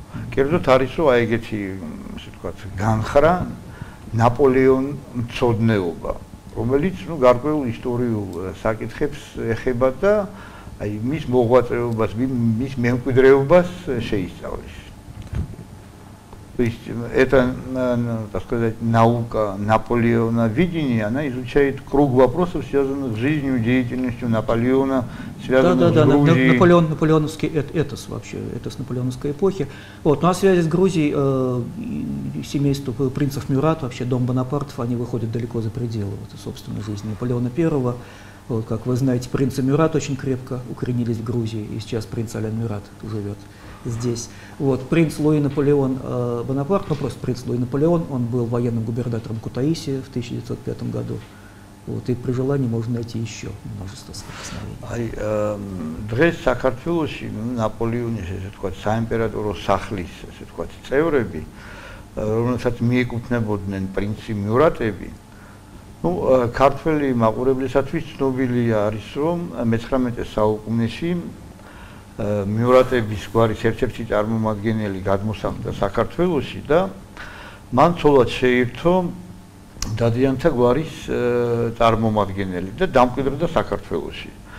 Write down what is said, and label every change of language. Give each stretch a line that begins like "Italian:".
Georgian: კერძოდ არის რომ აი ეგეთი ასე ვთქვათ განხრა ნაპოლეონწოდნეობა, რომელიც ნუ გარკვეულ ისტორიულ საკითხებს ეხება და აი მის მოღვაწეობას, მის მემკვიდრეობას შეისწავლის.
Russian: То есть это, так сказать, наука Наполеона видения, она изучает круг вопросов, связанных с жизнью, деятельностью Наполеона, связанных с Грузией. Наполеоновский этос вообще, этос наполеоновской эпохи. Вот. Ну а в связи с Грузией семейство принцев Мюрат, вообще дом Бонапартов, они выходят далеко за пределы собственной жизни Наполеона I. Вот, как вы знаете, принцы Мюрат очень крепко укоренились в Грузии, и сейчас принц Алян Мюрат живет здесь. Вот, принц Луи Наполеон Бонапарт, ну просто принц Луи Наполеон, он был военным губернатором Кутаиси в 1905 году. Вот, и при желании можно найти еще множество соприкосновений.
Georgian: Დღეს საქართველოში ნაპოლეონის ესე ვთქვათ საიმპერატორო სახლის ესე ვთქვათ წევრები, რომელსაც მიეკუთვნებოდნენ პრინცი მიურატები, ну, ქართველი მაყურებლისათვის ცნობილია არის რომ მე-19 საუკუნეში მიურატების გვარის ერთ-ერთი წარმომადგენელი გადმოსახლდა საქართველოში და მან ცოლად შეირთო დადიანთა გვარის წარმომადგენელი და დამკვიდრდა საქართველოში.